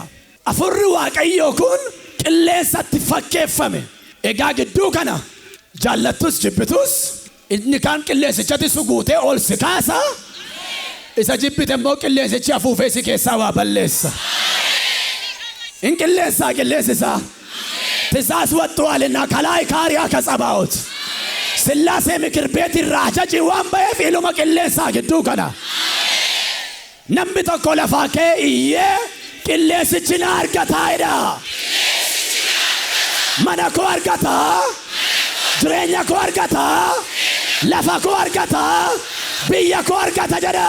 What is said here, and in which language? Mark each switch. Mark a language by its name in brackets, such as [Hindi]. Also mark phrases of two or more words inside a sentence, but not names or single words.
[Oromo] Hafuurri Waaqayyoo kun qilleensatti fakkeeffame. Egaa gidduu kana jaallattus jibbitus inni kaan qilleensichatti suguutee ol si kaasa. Isa jibbite immoo qilleensichi afuufee si keessaa waa balleessa. In qilleensaa qilleensisaa. [Amharic] ትእዛዝ ወጥቷልና ከላይ ካሪያ ከጸባዖት ስላሴ ምክር ቤት ይራጃጂ ዋንበየ ፊሉመ [Oromo] qilleensa gidduu kana. Namni tokko lafa kee iyyee qilleensichi na argataadha. Mana koo argata, jireenya koo argata, lafa koo argata, biyya koo argata jedha.